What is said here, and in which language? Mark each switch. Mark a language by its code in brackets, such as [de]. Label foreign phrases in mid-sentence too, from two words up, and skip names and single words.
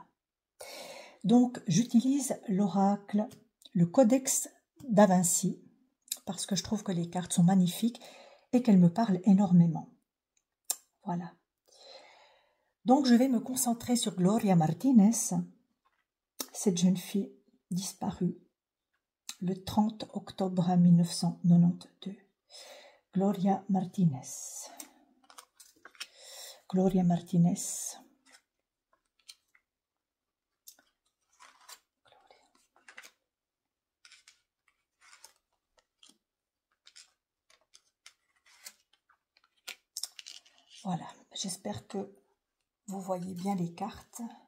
[fr] Donc, j'utilise l'oracle, le Codex Da Vinci, parce que je trouve que les cartes sont magnifiques et qu'elles me parlent énormément. Voilà. Donc, je vais me concentrer sur Gloria Martinez, cette jeune fille disparue le 30 octobre 1992. Gloria Martinez. Gloria Martinez. Voilà, j'espère que vous voyez bien les cartes.